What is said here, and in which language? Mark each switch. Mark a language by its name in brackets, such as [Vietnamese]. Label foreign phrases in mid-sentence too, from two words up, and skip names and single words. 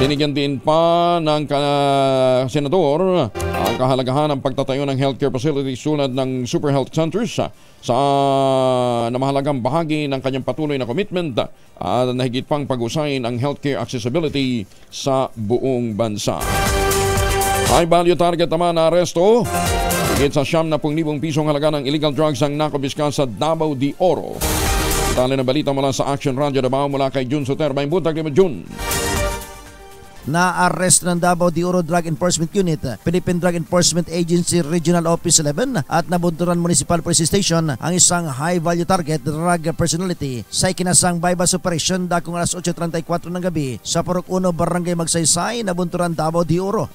[Filipino] Binigyan din pa ng senador ang kahalagahan ng pagtatayo ng [English] healthcare facilities [Filipino] tulad ng [English] super health centers [Filipino] sa namahalagang bahagi ng kanyang patuloy na commitment at nahigit pang pag-usayin ang [English] healthcare accessibility [Filipino] sa buong bansa. [English] High value target [Filipino] naman na aresto. Higit sa 70,000 pisong halaga ng illegal drugs ang nakobiska sa Davao de Oro. Tali na balita mula sa Action Radio Davao mula kay Jun Soter. [Cebuano] May buntag ni Jun. [Filipino] Na-arrest ng Davao de Oro Drug Enforcement Unit, Philippine Drug Enforcement Agency Regional Office 11 at Nabunturan Municipal Police Station ang isang [English] high-value target drug personality [Filipino] sa ikinasang [English] bypass operation [Filipino] dakong alas 8:34 ng gabi sa Purok 1, Barangay Magsaysay, Nabunturan, Davao de Oro.